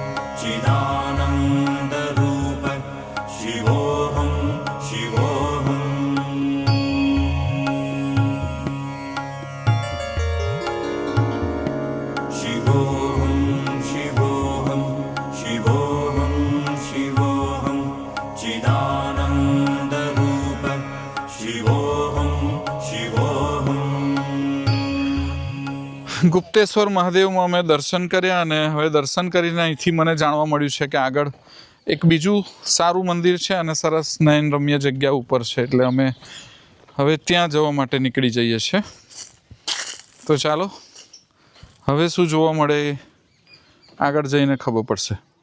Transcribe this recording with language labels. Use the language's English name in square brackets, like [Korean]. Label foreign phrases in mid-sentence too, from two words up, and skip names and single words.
[Sanskrit] चिदानन्दरूप शिवोऽहं शिवोऽहं शिवोऽहं शिवोऽहं शिवोऽहं शिवोऽहं चिदानन्दरूप शिवोऽहं शिवोऽहं [Gujarati] ગુપ્તેશ્વર મહાદેવમાં અમે દર્શન કર્યા અને હવે દર્શન કરીને અહીંથી મને જાણવા મળ્યું છે કે આગળ એક બીજું સારું મંદિર છે અને સરસ નયનરમ્ય જગ્યા ઉપર છે. એટલે અમે હવે ત્યાં જવા માટે નીકળી જઈએ છીએ. તો ચાલો હવે શું જોવા મળે એ આગળ જઈને ખબર પડશે.